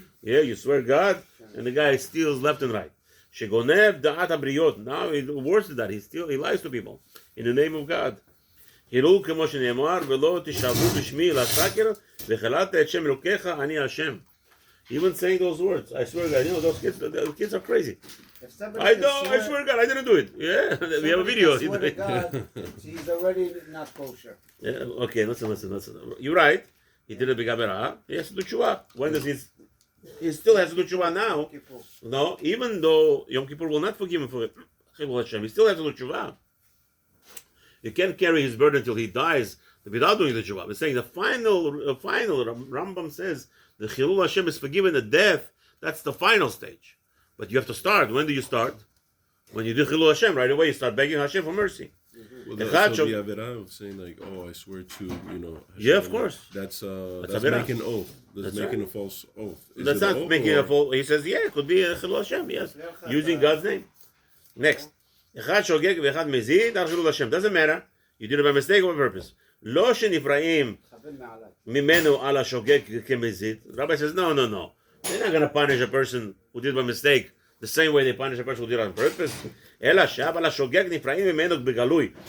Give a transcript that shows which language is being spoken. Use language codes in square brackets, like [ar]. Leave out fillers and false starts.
[en] Yeah, you swear God, and the guy steals left and right. [he] שגונב דעת הבריות. [en] Now, worse than that, he lies to people in the name of God. [he] הראו כמו שנאמר, ולא תשבו בשמי לסקר, וחיללת את שם אלוקיך, אני השם. [en] Even saying those words, I swear God, you know, those kids, the kids are crazy. I swear God, I didn't do it. Yeah, we have a video. Swear to God, he's already not kosher. Yeah, okay, listen. You're right. He did a big avera. He has to do tshuva. When does he still has to do tshuva now? No, even though Yom Kippur will not forgive him for Chilul Hashem, he still has to do tshuva. You can't carry his burden until he dies without doing the tshuva. We're saying the final Rambam says the Chilul Hashem is forgiven at death. That's the final stage. But you have to start. When do you start? When you do Chilul Hashem, right away you start begging Hashem for mercy. Well, that's the Avirah of saying like, oh, I swear to, Hashem. Yeah, of course. That's Avirah. making an oath. That's making right. A false oath. That's not making a false. He says, yeah, it could be a Chilul Hashem, yes, using God's name. Next, [he] אחד שוגג ואחד מזיד על חילול השם. [en] Doesn't matter You did it by mistake or by purpose. [he] לא שנפרעים ממנו על השוגג כמזיד. [en] Rabbi says, no. They're not going to punish a person who did it by mistake the same way they punish a person who did it on purpose. [he] אלא שעל השוגג נפרעים ממנו בגלוי.